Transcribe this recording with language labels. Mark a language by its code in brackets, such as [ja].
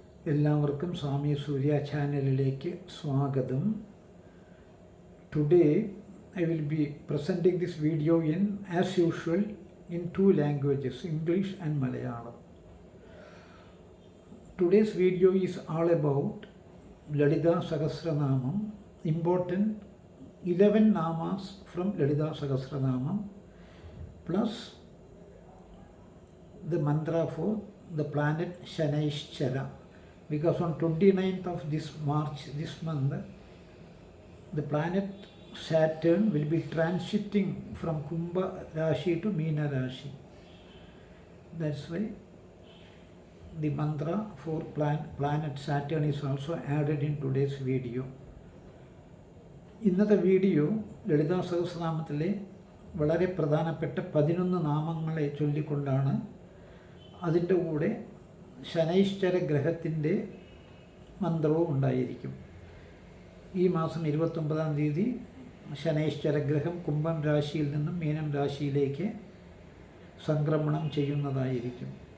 [ml] എല്ലാവർക്കും സ്വാമി സൂര്യ ചാനലിലേക്ക് സ്വാഗതം. [en] Today I will be presenting this video as usual in two languages, English and Malayalam. Today's video is all about Lalita Sahasranamam, important 11 namas from Lalita Sahasranamam, plus the mantra for the planet Shanaishchara, because on 29th of this March, this month, the planet Saturn will be transiting from Kumbha Rashi to Meena Rashi. That's why the mantra for planet Saturn is also added in today's video. [ml] ഇന്നത്തെ video Lalita സഹസ്രനാമത്തിലെ വളരെ പ്രധാനപ്പെട്ട 11 നാമങ്ങളെ ചൊല്ലിക്കൊണ്ടാണ്. അതിൻ്റെ കൂടെ ശനൈശ്ചര ഗ്രഹത്തിൻ്റെ മന്ത്രവും ഉണ്ടായിരിക്കും. ഈ മാസം 29-ാം തീയതി ശനൈശ്ചര ഗ്രഹം കുംഭം രാശിയിൽ നിന്നും മീനം രാശിയിലേക്ക് സംക്രമണം ചെയ്യുന്നതായിരിക്കും.